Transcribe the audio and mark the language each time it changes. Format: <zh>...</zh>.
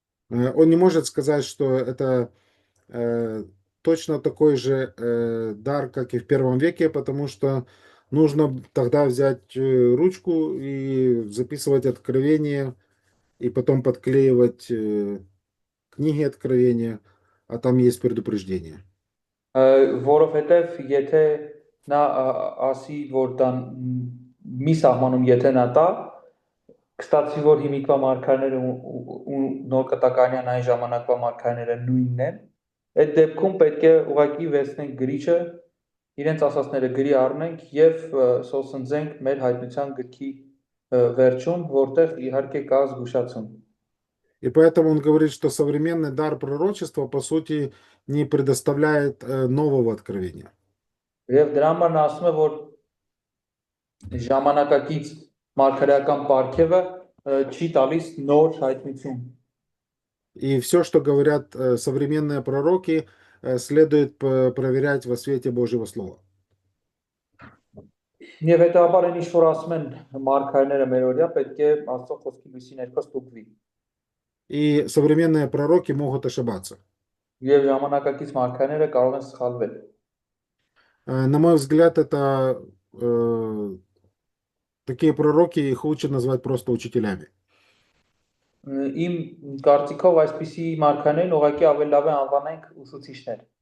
<ru>Он не может сказать, что это точно такой же дар, как и в первом веке, потому что нужно тогда взять ручку и записывать откровения, и потом подклеивать книги откровения, а там есть предупреждение.</ru> <hy>Որովհետև եթե նա ասի, որ դա մի սահմանում եթե նա տա, կստացվի, որ հիմիկվա մարգարեները ու նոր կտականյան այն ժամանակվա մարգարեները նույնն են, այդ դեպքում պետք է ուղղակի վերցնենք գրիչը, իրենց ասածները գրի առնենք եւ սոսնձենք մեր հայտնության գրքի վերջում, որտեղ իհարկե կա զգուշացում։</hy> <ru>И поэтому он говорит, что современный дар пророчества, по сути, не предоставляет нового откровения.</ru> <hy>Եվ դրա համար նա ասում է, որ ժամանակակից մարգարեական պարգևը չի տալիս նոր հայտնություն։</hy> <ru>И все, что говорят современные пророки, следует проверять во свете Божьего Слова.</ru> <hy>Եվ հետաբար այն ինչ որ ասում են մարգարեները մեր օրյա պետք է Աստծո խոսքի լույսի ներքո ստուգվի։</hy> <ru>И современные пророки могут ошибаться.</ru> <hy>Եվ ժամանակակից մարգարեները կարող են սխալվել։</hy> <ru>На мой взгляд, это такие пророки, их лучше назвать просто учителями.</ru> <hy>Իմ կարծիքով այսպիսի մարգարեներին ուղղակի ավելի լավ է անվանենք ուսուցիչներ։</hy>